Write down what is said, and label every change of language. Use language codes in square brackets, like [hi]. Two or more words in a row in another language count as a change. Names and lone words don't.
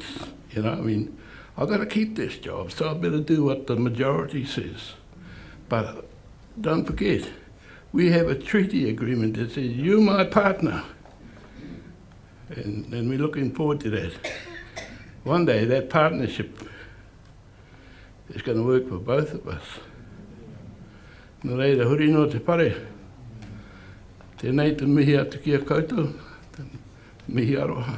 [en] You know, I mean, I've got to keep this job, so I better do what the majority says. But don't forget, we have a treaty agreement that says, you're my partner. And we're looking forward to that. One day, that partnership is going to work for both of us. [mi] Nō reira, huri no te pare. Tēnei te mihi atu ki a koutou, mihi aroha.